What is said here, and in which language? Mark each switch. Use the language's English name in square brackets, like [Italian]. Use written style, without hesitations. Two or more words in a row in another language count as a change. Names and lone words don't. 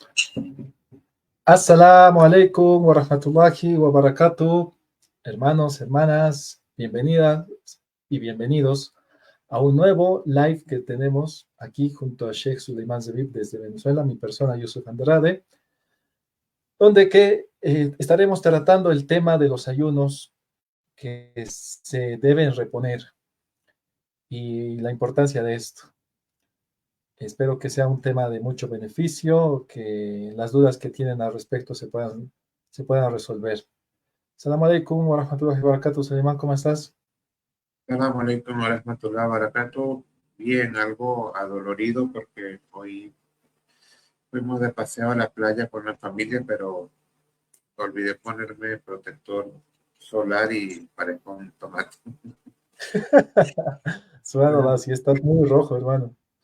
[Arabic] السلام عليكم ورحمة الله وبركاته. [Spanish] Hermanos, hermanas, bienvenidas y bienvenidos a un nuevo live que tenemos aquí junto a Sheikh Suleiman Zebib desde Venezuela, mi persona Yusuf Andrade, donde estaremos tratando el tema de los ayunos que se deben reponer y la importancia de esto. Espero que sea un tema de mucho beneficio, que las dudas que tienen al respecto se puedan resolver. [Arabic] سلام عليكم ورحمة الله وبركاته. [Spanish] Suleiman, ¿cómo estás? [Arabic] السلام عليكم ورحمة الله وبركاته. [Spanish] Bien, algo adolorido porque hoy fuimos de paseo a la playa con la familia, pero olvidé ponerme protector solar y parezco un tomate. Subhanallah, si estás muy rojo, hermano.